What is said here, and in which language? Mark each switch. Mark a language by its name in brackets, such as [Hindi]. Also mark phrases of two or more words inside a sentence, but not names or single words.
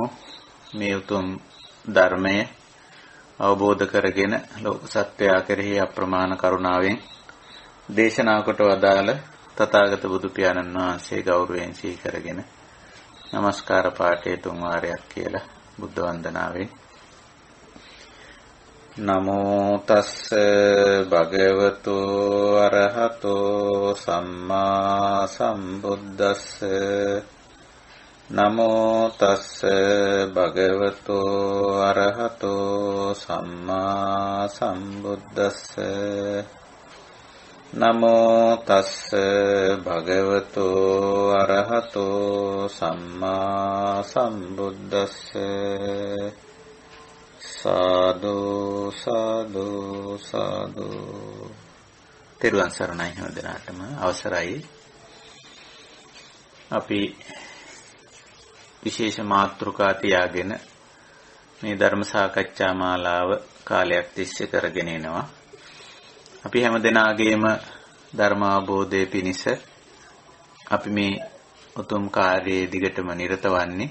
[Sinhala] මේ උතුම් ධර්මය අවබෝධ කරගෙන ලෝක සත්‍යය කෙරෙහි අප්‍රමාණ කරුණාවෙන් දේශනා කොට වදාළ තථාගත බුදු පියාණන් වහන්සේ ගෞරවයෙන් සිහි කරගෙන නමස්කාර පාඨය තුන් වාරයක් කියලා බුද්ධ වන්දනාවෙන් [Pali] නමෝ තස්ස භගවතු අරහතෝ සම්මා සම්බුද්දස්ස නමෝ තස්ස භගවතු අරහතෝ සම්මා සම්බුද්දස්ස නමෝ තස්ස භගවතු අරහතෝ සම්මා සම්බුද්දස්ස සාදු සාදු සාදු. [Sinhala] තෙරුවන් සරණයි හැමදෙනාටම. අවසරයි. අපි විශේෂ මාතෘකා තියාගෙන මේ ධර්ම සාකච්ඡා මාලාව කාලයක් තිස්සේ කරගෙන එනවා. අපි හැමදෙනාගේම ධර්ම අවබෝධය පිණිස අපි මේ උතුම් කාර්යයේ දිගටම නිරත වන්නේ.